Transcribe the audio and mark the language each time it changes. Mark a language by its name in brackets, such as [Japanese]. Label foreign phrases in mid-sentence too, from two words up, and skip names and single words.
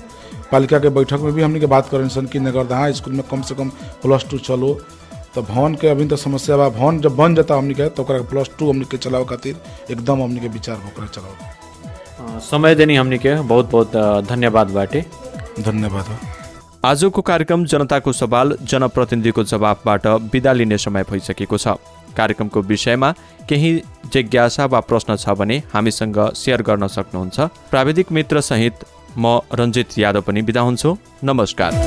[Bhojpuri] पालिका के बैठक में भी हमनी के बात करें सन कि नगरदहा स्कूल में कम से कम +2 चलो। तो भवन के अभी तो समस्या बा। भवन जब बन जाता हमनी के तो ओकरा के +2 हमनी के चलावे खातिर एकदम हमनी के विचार ओकरा चलावे। समय देनी हमनी के बहुत बहुत धन्यवाद बाटे। धन्यवाद। [Nepali] आजको कार्यक्रम जनताको सवाल जनप्रतिनिधिको जवाफबाट बिदा लिने समय भइसकेको छ। कार्यक्रमको विषयमा केही जिज्ञासा वा प्रश्न छ भने हामीसँग सेयर गर्न सक्नुहुन्छ। प्राविधिक मित्र सहित म रञ्जित यादव पनि बिदा हुन्छु।